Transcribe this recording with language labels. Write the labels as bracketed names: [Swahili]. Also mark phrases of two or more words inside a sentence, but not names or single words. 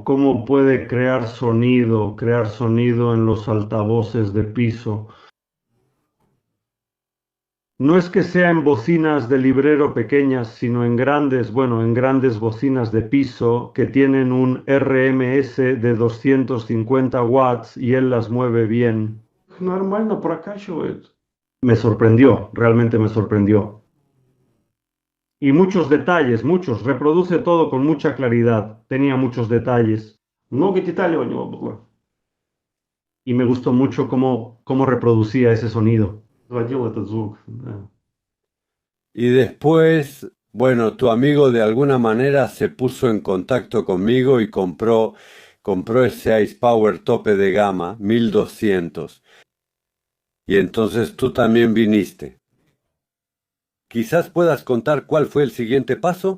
[Spanish] ¿Cómo puede crear sonido en los altavoces de piso? No es que sea en bocinas de librero pequeñas, sino en grandes, bueno, en grandes bocinas de piso que tienen un RMS de 250 watts y él las mueve bien. [Russian] Нормально прокачивает. [Spanish] Me sorprendió, realmente me sorprendió. Y muchos detalles, muchos, reproduce todo con mucha claridad, tenía muchos detalles. [Russian] Много деталей у него было. [Spanish] Y me gustó mucho cómo reproducía ese sonido. [Russian] Вводил этот звук. Да. [Spanish] Y después, bueno, tu amigo de alguna manera se puso en contacto conmigo y compró ese Ice Power tope de gama, 1200. Y entonces tú también viniste. Quizás puedas contar cuál fue el siguiente paso.